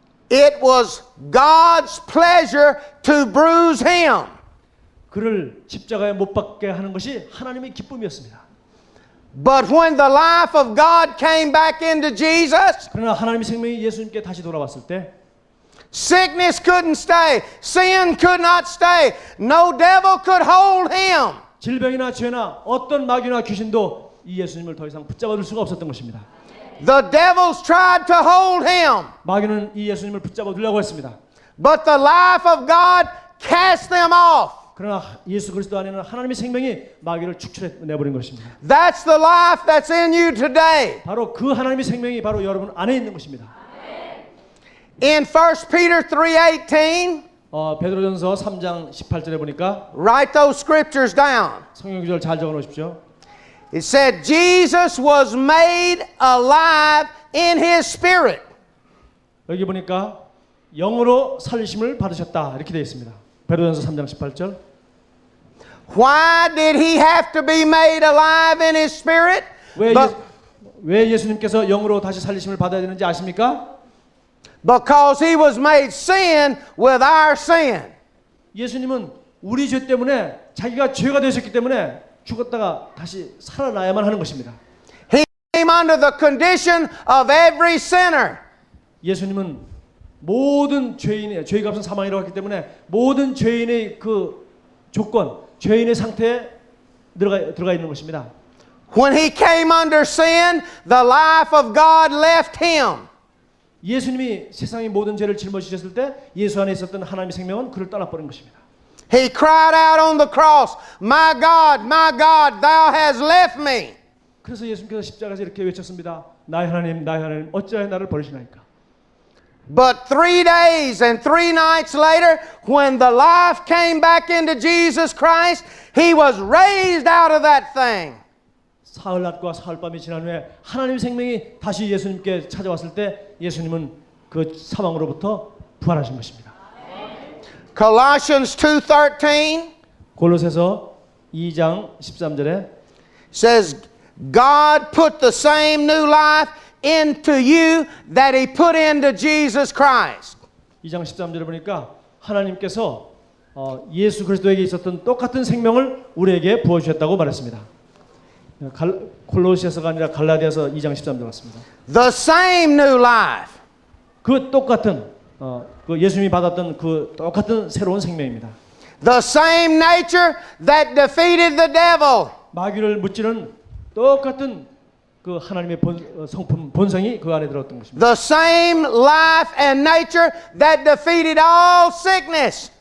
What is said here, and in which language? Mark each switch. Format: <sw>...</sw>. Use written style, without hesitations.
<en>It was God's pleasure to bruise him.</en> <ko>그를 십자가에 못 박게 하는 것이 하나님의 기쁨이었습니다.</ko> <en>But when the life of God came back into Jesus,</en> <ko>그러나 하나님의 생명이 예수님께 다시 돌아왔을 때</ko> <en>sickness couldn't stay. Sin could not stay. No devil could hold him.</en> <ko>질병이나 죄나 어떤 마귀나 귀신도 이 예수님을 더 이상 붙잡아둘 수가 없었던 것입니다.</ko> <en>The devils tried to hold him,</en> <ko>마귀는 이 예수님을 붙잡아두려고 했습니다.</ko> <en>but the life of God cast them off.</en> <ko>그러나 예수 그리스도 안에는 하나님의 생명이 마귀를 축출해 내버린 것입니다.</ko> <en>That's the life that's in you today.</en> <ko>바로 그 하나님의 생명이 바로 여러분 안에 있는 것입니다.</ko> <en>In 1 Peter 3:18,</en> <ko>베드로전서 3장 18절에 보니까</ko> <en>write those scriptures down.</en> <ko>성경 구절 잘 적어 놓으십시오.</ko> <en>It said Jesus was made alive in his spirit.</en> <ko>여기 보니까 영으로 살리심을 받으셨다 이렇게 되어 있습니다. 베드로전서 3장 18절.</ko> <en>Why did he have to be made alive in his spirit?</en> <ko>왜 예수님께서 영으로 다시 살리심을 받아야 되는지 아십니까?</ko> <en>Because he was made sin with our sin.</en> <ko>예수님은 우리 죄 때문에 자기가 죄가 되셨기 때문에 죽었다가 다시 살아나야만 하는 것입니다.</ko> <en>He came under the condition of every sinner.</en> <ko>예수님은 모든 죄인의 죄의 값은 사망이라고 했기 때문에 모든 죄인의 그 조건 죄인의 상태에 들어가 있는 것입니다.</ko> <en>When he came under sin, the life of God left him.</en> <ko>예수님이 세상의 모든 죄를 짊어지셨을 때 예수 안에 있었던 하나님의 생명은 그를 떠나버린 것입니다.</ko> <en>He cried out on the cross, my God, thou hast left me.</en> <ko>그래서 예수님께서 십자가에서 이렇게 외쳤습니다. 나의 하나님, 어찌하여 나를 버리시나이까?</ko> <en>But 3 days and 3 nights later, when the life came back into Jesus Christ, he was raised out of that thing.</en> <ko>사흘낮과 사흘밤이 지난 후에 하나님의 생명이 다시 예수님께 찾아왔을 때 예수님은 그 사망으로부터 부활하신 것입니다.</ko> <en>Colossians 2:13</en> <ko>골로새서 2장 13절에</ko> <en>says, God put the same new life into you that he put into Jesus Christ.</en> <ko>2장 13절에 보니까 하나님께서 예수 그리스도에게 있었던 똑같은 생명을 우리에게 부어주셨다고 말했습니다. 골로새서가 아니라 갈라디아서 2장 13절 같습니다.</ko> <en>The same new life.</en> <ko>그 똑같은 그 예수님이 받았던 그 똑같은 새로운 생명입니다.</ko> <en>The same nature that defeated the devil.</en> <ko>마귀를 무찌르는 똑같은 그 하나님의 본성이 그 안에 들어왔던 것입니다.</ko> <en>The same life and nature that defeated all sickness.</en>